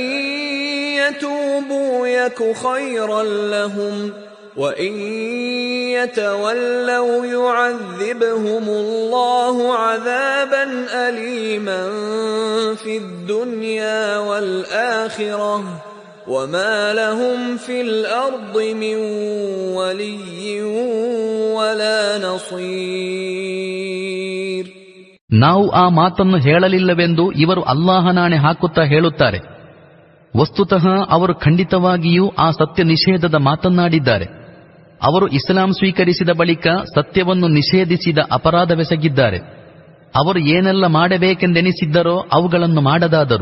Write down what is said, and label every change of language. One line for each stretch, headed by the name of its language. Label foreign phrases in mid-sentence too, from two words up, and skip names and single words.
Arabic: يتوبوا يك خيرا لهم وإن يتولوا يعذبهم الله عذابا أليما في الدنيا والآخرة وما لهم في الأرض من ولي ولا نصير.
Kannada: ನಾವು ಆ ಮಾತನ್ನು ಹೇಳಲಿಲ್ಲವೆಂದು ಇವರು ಅಲ್ಲಾಹನಾಣೆ ಹಾಕುತ್ತಾ ಹೇಳುತ್ತಾರೆ. ವಸ್ತುತಃ ಅವರು ಖಂಡಿತವಾಗಿಯೂ ಆ ಸತ್ಯ ನಿಷೇಧದ ಮಾತನ್ನಾಡಿದ್ದಾರೆ. ಅವರು ಇಸ್ಲಾಂ ಸ್ವೀಕರಿಸಿದ ಬಳಿಕ ಸತ್ಯವನ್ನು ನಿಷೇಧಿಸಿದ ಅಪರಾಧವೆಸಗಿದ್ದಾರೆ. ಅವರು ಏನೆಲ್ಲ ಮಾಡಬೇಕೆಂದೆನಿಸಿದ್ದರೋ ಅವುಗಳನ್ನು ಮಾಡದಾದರು.